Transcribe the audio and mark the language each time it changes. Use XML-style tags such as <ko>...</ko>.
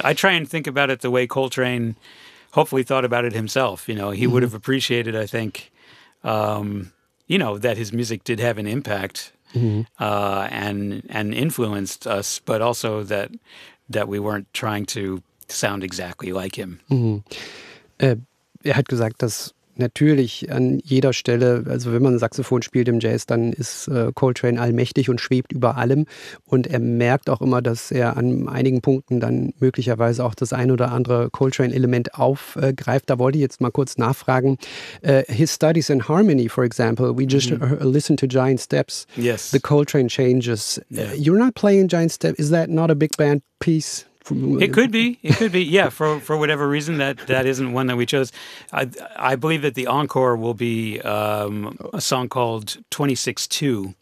<en>I try and think about it the way Coltrane hopefully thought about it himself. You know, he would have appreciated, I think, that his music did have an impact and influenced us, but also that we weren't trying to sound exactly like him.</en> <de>Er hat gesagt, dass natürlich an jeder Stelle, also wenn man ein Saxophon spielt im Jazz, dann ist Coltrane allmächtig und schwebt über allem. Und er merkt auch immer, dass er an einigen Punkten dann möglicherweise auch das ein oder andere Coltrane-Element aufgreift. Da wollte ich jetzt mal kurz nachfragen.</de> <en>His studies in harmony, for example, we just listened to Giant Steps. Yes. The Coltrane changes. Yeah. You're not playing Giant Steps. Is that not a big band piece? It could be. Yeah, for whatever reason, that isn't one that we chose. I believe that the encore will be a song called 26-2.</en>